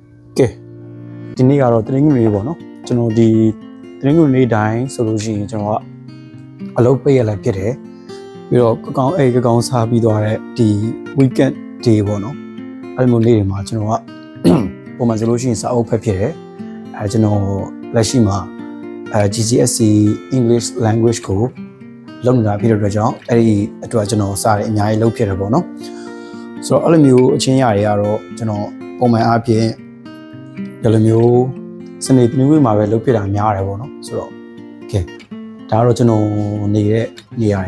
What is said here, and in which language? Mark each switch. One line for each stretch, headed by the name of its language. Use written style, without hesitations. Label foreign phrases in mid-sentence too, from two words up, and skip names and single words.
Burmese: ကဲဒီနေ့ကတော့တနင်္ဂနွေပေါ့နော်ကျွန်တော်ဒီတနင်္ဂနွေနေ့တိုင်းဆိုလို့ရှိရင်ကျွန်တော်ကအလုပ်ပိတ်ရlạiဖြစ်တယ်ပြီးတော့ကကောင်းစားပြီးသွားတဲ့ဒီ
English: weekend day
Burmese: ပေါ့နော်အဲ့လိုနေ့တွေမှာကျွန်တော်ကပုံမှန်ဆိုလို့ရှိရင်စာအုပ်ဖတ်ဖြစ်တယ်ကျွန်တော်လက်ရှိမှာ
English: GCSE English language
Burmese: ကိုလုပ်နေတာဖြစ်တဲ့ အတွက်ကြောင့်အဲ့ဒီအတွက်ကျွန်တော်စာတွေအများကြီးလုပ်ဖြစ်တယ်ပေါ့နော်ဆိုတော့အဲ့လိုမျိုးအချင်းရတွေကတော့ကျွန်တော်ပုံမှန်အားဖြင့်ဒီလိုမျိုးစနေတနင်္ဂနွေမှာပဲလုပ်ဖြစ်တာများတယ်ပေါ့နော်ဆိုတော့ကဲဒါကတော့ကျွန်တော်နေတဲ့နေရာ